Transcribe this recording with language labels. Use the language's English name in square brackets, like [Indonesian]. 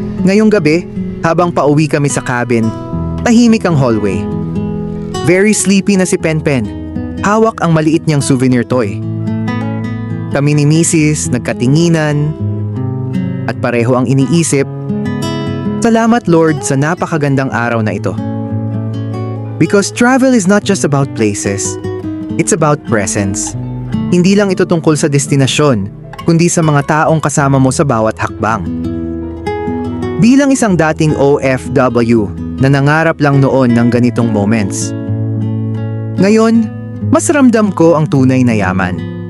[Filipino] Ngayong gabi, habang pauwi kami sa cabin, tahimik ang hallway. [English] Very sleepy [Filipino] na si Penpen. Hawak ang maliit niyang souvenir toy. Kami ni Mrs. nagkatinginan at pareho ang iniisip, salamat Lord sa napakagandang araw na ito. [English] Because travel is not just about places, it's about presence. [Filipino] Hindi lang ito tungkol sa destinasyon, kundi sa mga taong kasama mo sa bawat hakbang. Bilang isang dating OFW na nangarap lang noon ng ganitong moments, ngayon, mas ramdam ko ang tunay na yaman.